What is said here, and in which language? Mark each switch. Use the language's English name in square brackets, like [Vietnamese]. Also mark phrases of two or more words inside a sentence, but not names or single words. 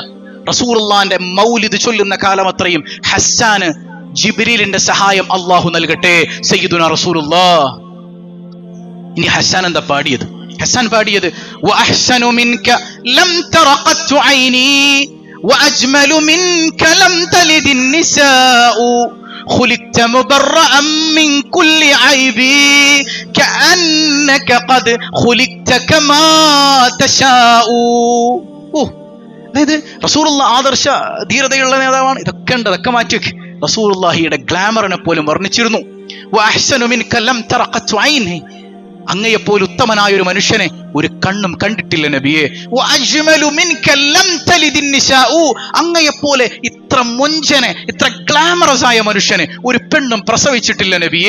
[Malayalam] റസൂലുള്ളാഹിന്റെ മൗലിദ് ചൊല്ലുന്ന കാലം അത്രയും ഹസ്സാന് ജിബ്രീലിന്റെ സഹായം അള്ളാഹു നൽകട്ടെ സയ്യിദുനാ റസൂലുള്ളാഹ്. ഇനി ഹസ്സാൻ എന്താ പാടിയത്? ഹസ്സാൻ പാടിയത് [Arabic] وأحسن منك لم ترَ قطّ عيني وأجمل منك لم تلد النساء خلقت مبرأ من كل عيب كأنك قد خلقت كما تشاء. [Malayalam] അതായത് റസൂലുള്ളാഹി ആദർശ ധീരതയുള്ള നേതാവാണ്. ഇതൊക്കെ മാറ്റിവെക്ക്. റസൂലുള്ളാഹിയുടെ ഗ്ലാമറിനെ പോലും വർണ്ണിച്ചിരുന്നു. [Arabic] وأحسن منك لم ترَ قطّ عيني, [Malayalam] അങ്ങയെപ്പോലെ ഉത്തമനായ ഒരു മനുഷ്യനെ ഒരു കണ്ണും കണ്ടിട്ടില്ല നബിയെ. [Arabic] وأجمل منك لم تلد النساء, [Malayalam] അങ്ങയെപ്പോലെ ഇത്ര മൊഞ്ചനെ, ഇത്ര ഗ്ലാമറസ് ആയ മനുഷ്യനെ ഒരു പെണ്ണും പ്രസവിച്ചിട്ടില്ല നബിയെ.